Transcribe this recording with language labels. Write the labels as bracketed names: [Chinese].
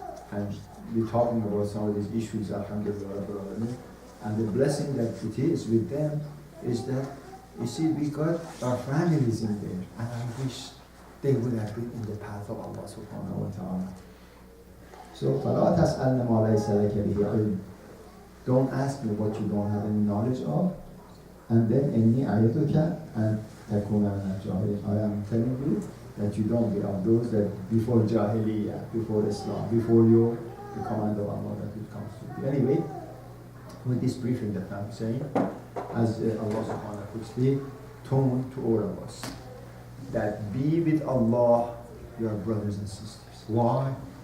[English] And we're talking about some of these issues, alhamdulillah. And the blessing that it is with them is that, you see, we got our families in there. And I wish they would have been in the path of Allah subhanahu wa ta'ala. So, [Arabic] فَلَا تَسْأَلْنَ مَا لَيْسَ لَكَ بِهِ عِلْمٍ. [English] Don't ask me what you don't have any knowledge of. And then, [Arabic] إِنِّي أَعِدُكَ أَن تَكُونَ مِنَ الْجَاهِلِينَ. [English] I am telling you that you don't be of those that before Jahiliyyah, before Islam, before the command of Allah that it comes to you. Anyway, with this briefing that I'm saying, as Allah subhanahu wa ta'ala puts the tone to all of us, that be with Allah, your brothers and sisters. Why?